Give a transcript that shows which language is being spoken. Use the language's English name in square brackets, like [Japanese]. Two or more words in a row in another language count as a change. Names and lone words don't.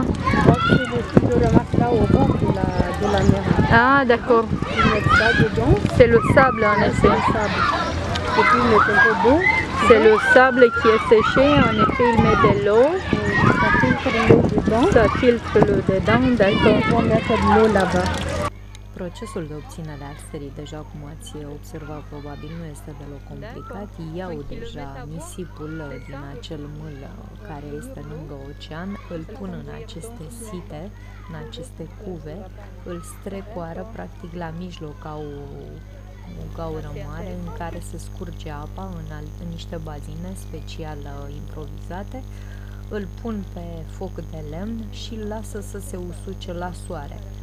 [French] C'est le ramasse là au bord de la mer. Ah, d'accord. Ils mettent ça dedans. C'est le sable en C'est effet. le sable. Et puis ils mettent un peu d'eau. C'est le sable qui est séché. En effet, ils mettent de l'eau. Ça filtre l'eau dedans. Ça filtre l'eau dedans, d'accord. Ils vont mettre de l'eau là-bas. [Romanian] Procesul de obținere a sării, deja cum ați observat, probabil nu este deloc complicat. Iau deja nisipul din acel mâl care este lângă ocean, îl pun în aceste site, în aceste cuve, îl strecoară practic la mijloc, au o gaură mare în care se scurge apa în niște bazine special improvizate, îl pun pe foc de lemn și îl lasă să se usuce la soare.